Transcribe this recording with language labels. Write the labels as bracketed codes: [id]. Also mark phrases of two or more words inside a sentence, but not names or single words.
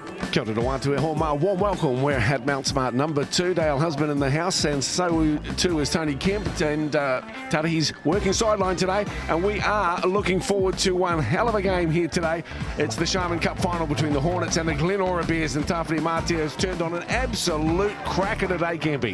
[mi] Kia ora wātu e ho mā, [en] warm welcome. We're at Mount Smart number 2. Dale Husband in the house, and so too is Tony Kemp. And Tari's working sideline today, and we are looking forward to one hell of a game here today. It's the Sharman Cup final between the Hornets and the Glenora Bears, and Tawhiri Mātea has turned on an absolute cracker today, Kempy.